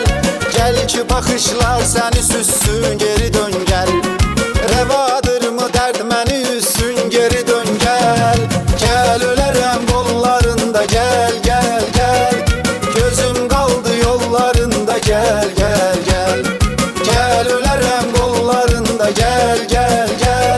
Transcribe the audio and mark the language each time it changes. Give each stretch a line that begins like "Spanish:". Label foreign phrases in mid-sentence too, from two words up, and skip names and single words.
Azerbaijani: Gel ki baxışlar səni süssün,
Turkish: geri dön gel.
Azerbaijani: Rəvadır mı dərd məni üssün,
Turkish: geri dön gel.
Azerbaijani: Gel ölərəm qollarında, gel gel gel. Gözüm qaldı yollarında, gel gel gel. Gel ölərəm qollarında, gel gel gel.